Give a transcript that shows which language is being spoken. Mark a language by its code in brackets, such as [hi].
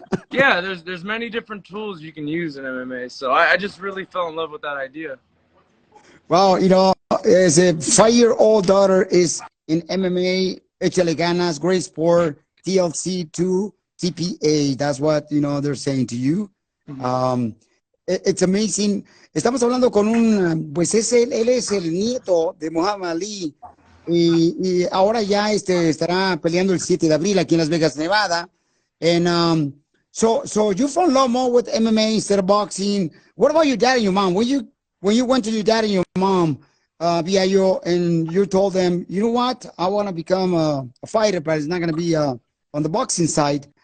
[en] Yeah, there's many different tools you can use in MMA. So I just really fell in love with that idea. Well, as a 5-year-old daughter is in MMA, [es] échale ganas, [en] great sport, TLC2, TPA. That's what, they're saying to you. It's amazing. [es] Estamos hablando con pues él es el nieto de Muhammad Ali y ahora ya estará peleando el 7 de abril aquí en Las Vegas, Nevada. [en] And so you fall in love more with MMA instead of boxing. What about your dad and your mom? When you went to your dad and your mom, Biaggio, and you told them, you know what, I want to become a fighter, but it's not going to be on the boxing side.